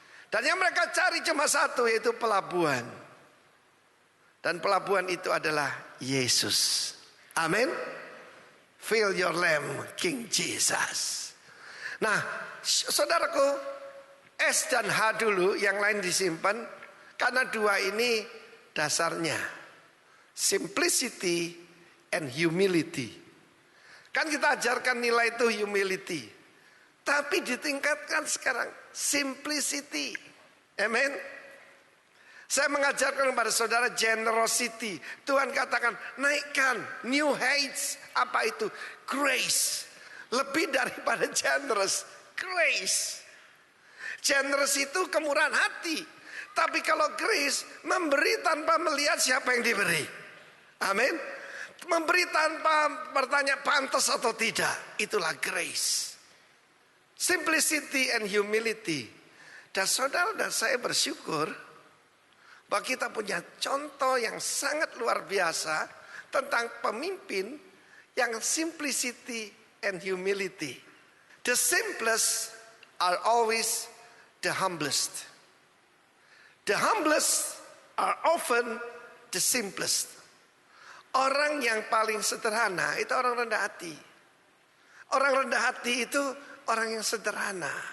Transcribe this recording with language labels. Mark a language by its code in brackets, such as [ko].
[id] Dan yang mereka cari cuma satu, yaitu pelabuhan. Dan pelabuhan itu adalah Yesus. Amin. [en] Fill your lamp, King Jesus. [id] Nah, saudaraku, S dan H dulu, yang lain disimpan. Karena dua ini dasarnya. [en] Simplicity and humility. [id] Kan kita ajarkan nilai itu humility. Tapi ditingkatkan sekarang simplicity. Amen. Saya mengajarkan kepada saudara generosity. Tuhan katakan naikkan new heights. Apa itu? Grace. Lebih daripada generous. Grace. Generous itu kemurahan hati. Tapi kalau grace memberi tanpa melihat siapa yang diberi. Amin. Memberi tanpa bertanya pantas atau tidak. Itulah grace. [en] Simplicity and humility. [id] Dan saudara dan saya bersyukur bahwa kita punya contoh yang sangat luar biasa tentang pemimpin yang [en] simplicity and humility. The simplest are always the humblest. The humblest are often the simplest. [id] Orang yang paling sederhana itu orang rendah hati. Orang rendah hati itu orang yang sederhana.